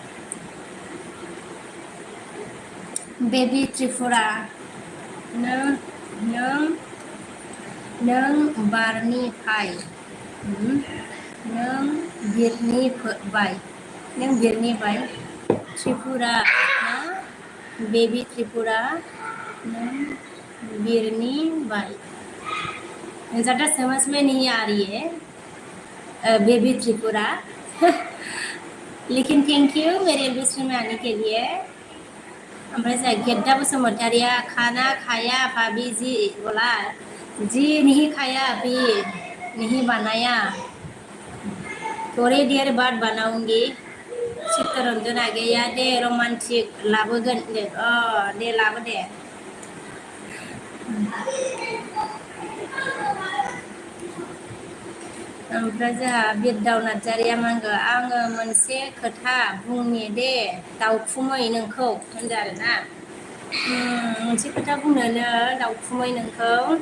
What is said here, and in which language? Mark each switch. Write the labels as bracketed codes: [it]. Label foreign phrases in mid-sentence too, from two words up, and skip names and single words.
[brx] बेबि त्रिपुरा नों बारनि फाय नों बिरनि बाय त्रिपुरा ना बेबि त्रिपुरा नों बिरनि बाय [hi] ज़्यादा समझ में नहीं आ रही है बेबी त्रिपुरा लेकिन [en] thank you [hi] मेरे इंडस्ट्री में आने के लिए [brx] ओमफ्राय जाय गेद्दा बसुमतारिया [hi] खाना खाया भाभी जी बोला जी नहीं खाया अभी नहीं बनाया थोड़ी देर बाद बनाऊंगी चित्तरंजन आ गया [brx] दे रोमांटिक लाबोगोन दे दे लाबो दे ओमफ्राय जोंहा बिरदाव नार्जारिया मा होनगो आङो मोनसे खोथा बुंनि दे दाउखुमै नोंखौ होनदो आरोना मोनसे खोथा बुंनोनो दाउखुमै नोंखौ